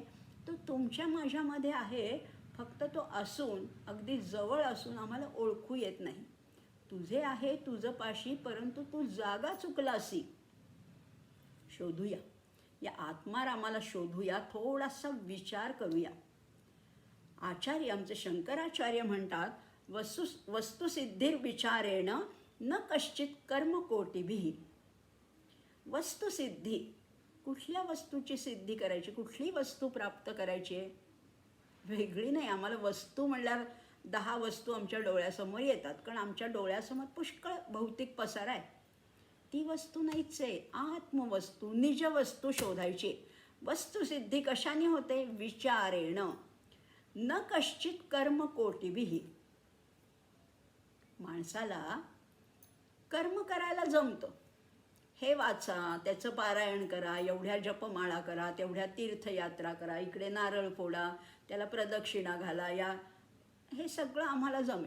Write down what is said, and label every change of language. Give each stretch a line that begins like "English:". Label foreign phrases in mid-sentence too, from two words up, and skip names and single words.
Marathi: तो तुमच्या माझ्यामध्ये आहे. फक्त तो असून, अगदी जवळ असून आम्हाला ओळखू येत नाही. तुझे आहे तुझं पाशी, परंतु तू जागा चुकलासी. शोधूया, या आत्मारामाला शोधूया, थोडासा विचार करूया. आचार्य, आमचे शंकराचार्य म्हणतात,
Sanskrit: वस्तुसिद्धिर विचारेण न कश्चित कर्मकोटिभिः.
Marathi: वस्तुसिद्धी, कुठल्या वस्तूची सिद्धी करायची, कुठली वस्तू प्राप्त करायची आहे? वेगळी नाही. आम्हाला वस्तू म्हणल्यावर 10 वस्तू आमच्या डोळ्यासमोर येतात, कारण आमच्या डोळ्यासमोर पुष्कळ भौतिक पसार आहे. ती वस्तू नाहीच आहे. आत्मवस्तू, निजवस्तू शोधायची. वस्तुसिद्धी कशाने होते?
Sanskrit: विचारेण न कश्चित कर्मकोटिभिः.
Marathi: माणसाला कर्म करायला जमतं. हे वाचा, त्याचं पारायण करा, एवढ्या जपमाळा करा, तेवढ्या तीर्थयात्रा करा, इकडे नारळ फोडा, त्याला प्रदक्षिणा घाला, हे सगळं आम्हाला जमेल.